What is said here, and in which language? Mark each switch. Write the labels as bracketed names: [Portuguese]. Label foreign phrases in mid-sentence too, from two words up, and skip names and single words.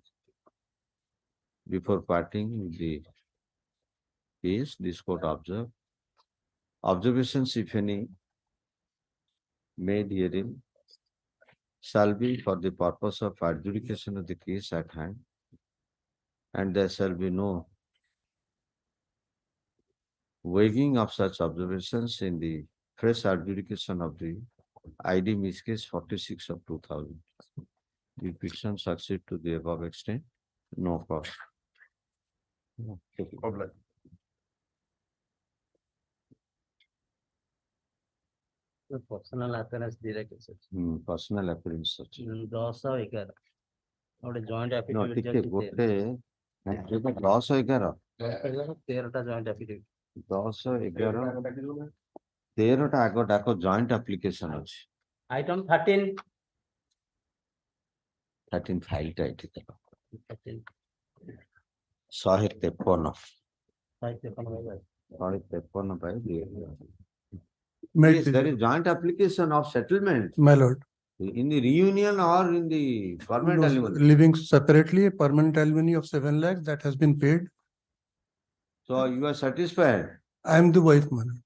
[English] Before parting with the case, this court observed observations, if any, made herein shall be for the purpose of adjudication of the case at hand, and there shall be no waiving of such observations in the fresh adjudication of the ID Miss Case 46 of 2000. The petition succeed to the above extent, no cause. Obliged. personal appearance direct ଅଛି। Personal appearance ଅଛି। [Odia] 10-11 ଗୋଟେ joint [English] No, affidavit [Odia] ଟିକେ ଯାଇକି ଗୋଟେ 10-11 [English] 13ଟା joint affidavit [Odia] 10-11 13ଟା ଆଗ ଡାକ [English] joint application [Odia] ଅଛି। [English] item 13 [Odia] 13 file ଟା ଏଠି ଦେଖ 13 153 ସାହିତ୍ୟ କଣ ଭାଇ [English] 153 by Met Yes, there is joint application of settlement my lord. in the reunion or in the permanent No, alimony. living separately, a permanent alimony of 7 lakhs that has been paid. So you are satisfied, I am the wife, my lord.